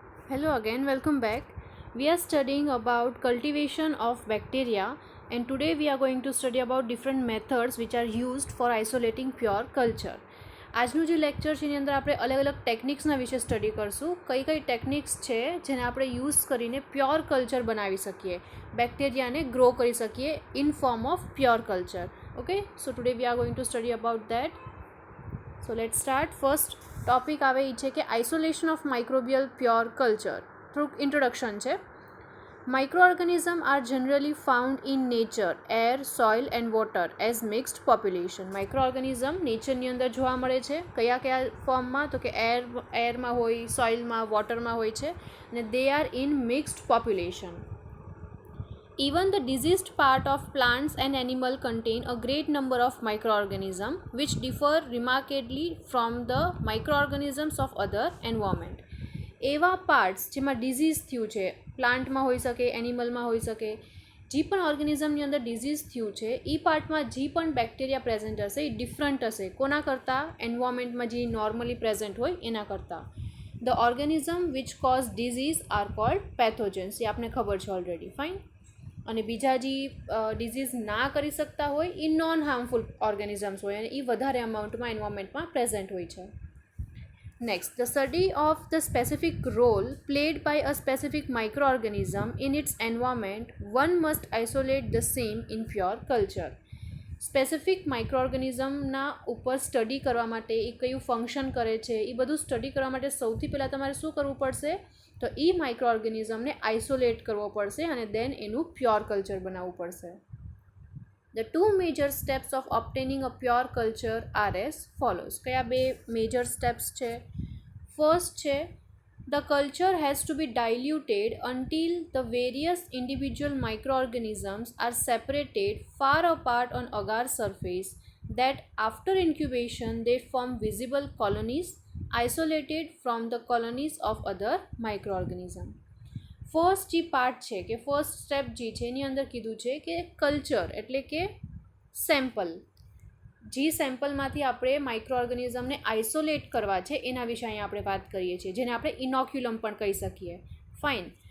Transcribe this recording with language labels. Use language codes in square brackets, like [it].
[en] Hello again, welcome back. We are studying about cultivation of bacteria, and today we are going to study about different methods which are used for isolating pure culture. [gu] આજનું જે lecture છે એની અંદર આપણે અલગ અલગ ટેકનિક્સના વિશે study કરશું. કઈ કઈ ટેકનિક્સ છે જેને આપણે યુઝ કરીને પ્યોર કલ્ચર બનાવી શકીએ, બેક્ટેરિયાને ગ્રો કરી શકીએ [en] In form of pure culture. Okay, so today we are going to study about that. So let start. [gu] First topic આવે એ છે કે isolation of microbial pure culture. થોડુંક ઇન્ટ્રોડક્શન છે. [en] Microorganisms are generally found in nature, air, soil and water as mixed population. [gu] Microorganism નેચરની અંદર જોવા મળે છે. કયા ફોર્મમાં? તો કે એરમાં હોય, સોઇલમાં, વોટરમાં હોય છે, અને [en] They are in mixed population. Even the diseased part of plants and animal contain a great number of microorganisms which differ remarkably from the microorganisms of other environment. [gu] એવા પાર્ટ્સ જેમાં ડિઝીઝ થયું છે, પ્લાન્ટમાં હોઈ શકે, એનિમલમાં હોઈ શકે, જે પણ ઓર્ગેનિઝમની અંદર ડિઝીઝ થયું છે એ પાર્ટમાં જે પણ બેક્ટેરિયા પ્રેઝન્ટ હશે એ ડિફરન્ટ હશે કોના કરતાં? એન્વાયરમેન્ટમાં જે નોર્મલી પ્રેઝન્ટ હોય એના કરતાં. [en] The organism which cause disease are called pathogens. [gu] એ આપણને ખબર છે ઓલરેડી. ફાઇન. અને બીજા જે ડિઝીઝ ના કરી શકતા હોય એ નોન હાર્મફુલ ઓર્ગેનિઝમ્સ હોય અને એ વધારે અમાઉન્ટમાં એન્વાયરમેન્ટમાં પ્રેઝન્ટ હોય છે. [en] Next, the study of the specific role played by a specific microorganism in its environment, one must isolate the same in pure culture. [gu] Specific માઇક્રોઓર્ગેનિઝમના ઉપર સ્ટડી કરવા માટે એ કયું ફંક્શન કરે છે એ બધું સ્ટડી કરવા માટે સૌથી પહેલાં તમારે શું કરવું પડશે? તો એ માઇક્રોઓર્ગેનિઝમને આઇસોલેટ કરવો પડશે અને દેન એનું પ્યોર કલ્ચર બનાવવું પડશે. [en] The two major steps of obtaining a pure culture are as follows. [gu] કયા બે મેજર સ્ટેપ્સ છે? ફર્સ્ટ છે, [en] the culture has to be diluted until the various individual microorganisms are separated far apart on agar surface that after incubation they form visible colonies isolated from the colonies of other microorganisms. [gu] First જે part છે કે first step જે છે એની અંદર કીધું છે કે culture એટલે કે સેમ્પલ. જે સેમ્પલમાંથી આપણે માઇક્રોઓર્ગેનિઝમને આઇસોલેટ કરવા છે એના વિશે અહીંયા આપણે વાત કરીએ છીએ, જેને આપણે ઇનોક્યુલમ પણ કહી શકીએ. ફાઇન.